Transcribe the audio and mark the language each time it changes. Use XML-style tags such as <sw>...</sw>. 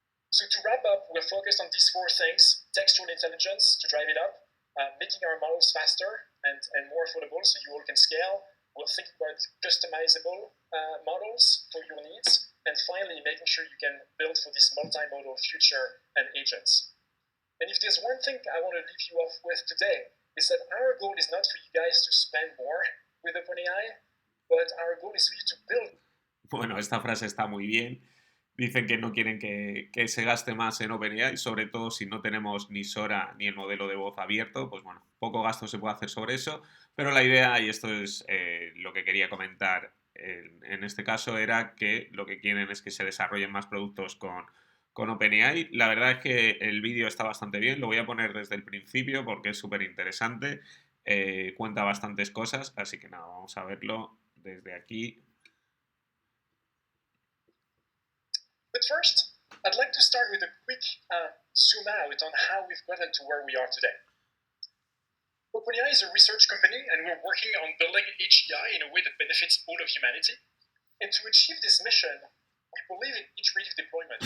<en>So to wrap up, we're focused on these 4 things: textual intelligence to drive it up, making our models faster and more affordable so you all can scale. We're thinking about customizable models for your needs, and finally making sure you can build for this multimodal future and agents. And if there's one thing I want to leave you off with today, is that our goal is not for you guys to spend more with OpenAI, but our goal is for you to build.</en> <es>Bueno, esta frase está muy bien. Dicen que no quieren que se gaste más en OpenAI, sobre todo si no tenemos ni Sora ni el modelo de voz abierto, pues bueno, poco gasto se puede hacer sobre eso, pero la idea, y esto es lo que quería comentar en este caso, era que lo que quieren es que se desarrollen más productos con OpenAI. La verdad es que el vídeo está bastante bien, lo voy a poner desde el principio porque es súper interesante, cuenta bastantes cosas, así que nada, vamos a verlo desde aquí.</es> <en>But first, I'd like to start with a quick zoom out on how we've gotten to where we are today. OpenAI is a research company, and we're working on building AGI in a way that benefits all of humanity. And to achieve this mission, we believe in iterative deployment.</en>